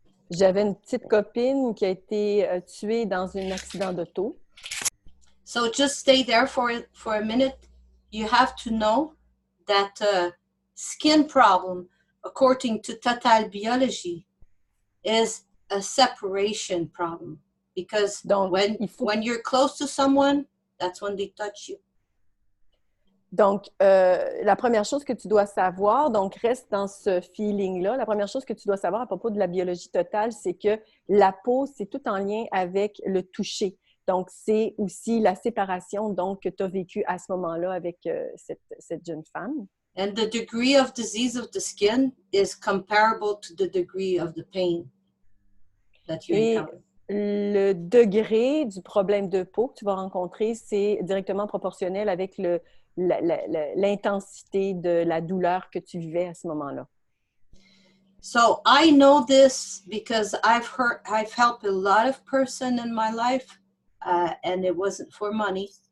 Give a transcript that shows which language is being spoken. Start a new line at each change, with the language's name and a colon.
French: J'avais une petite copine qui a été tuée dans un accident d'auto.
English: So just stay there for a minute. You have to know that skin problem, according to total biology, is a separation problem. Because when you're close to someone, that's when they touch you.
French: Donc, la première chose que tu dois savoir, donc reste dans ce feeling-là, la première chose que tu dois savoir à propos de la biologie totale, c'est que la peau, c'est tout en lien avec le toucher. Donc, c'est aussi la séparation donc, que tu as vécue à ce moment-là avec cette jeune femme.
English: And the degree of disease of the skin is comparable to the degree of the pain that you encounter.
French: Le degré du problème de peau que tu vas rencontrer, c'est directement proportionnel avec l'intensité de la douleur que tu vivais à ce moment-là.
English: So I know this because I've helped a lot of person in my life, and it wasn't for money.